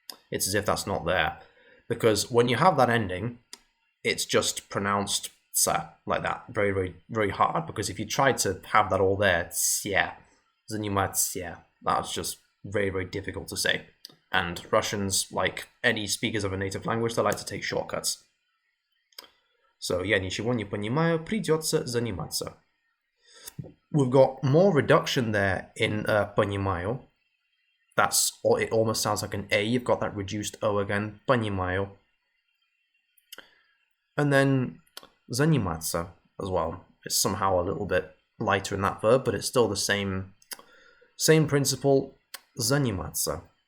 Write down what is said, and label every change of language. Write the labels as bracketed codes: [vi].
[en] It's as if that's not there. Because when you have that ending, it's just pronounced tsa, like that. Very, very, very hard, because if you tried to have that all there, tsia, заниматься, that's just very, very difficult to say. And Russians, like any speakers of a native language, they like to take shortcuts. [ru] So, я ничего не понимаю, придется заниматься. [en] We've got more reduction there in понимаю. It almost sounds like an A. You've got that reduced O again. [ru] Понимаю. [en] And then заниматься as well. It's somehow a little bit lighter in that verb, but it's still the same principle. Заниматься.